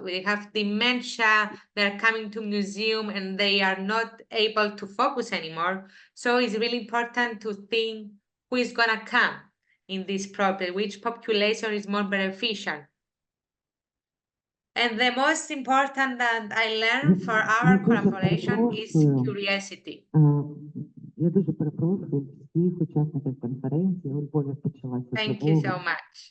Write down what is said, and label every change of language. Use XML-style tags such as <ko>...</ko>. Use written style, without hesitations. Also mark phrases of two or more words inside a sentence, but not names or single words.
<en>They have dementia, they're coming to museum and they are not able to focus anymore. So it's really important to think who is gonna come in this project, which population is more beneficial. And the most important that I learned for our collaboration is curiosity.</en> <uk>Я дуже перепрошую всіх учасників конференції. У Львові почалася</uk> <en>Thank you so much.</en>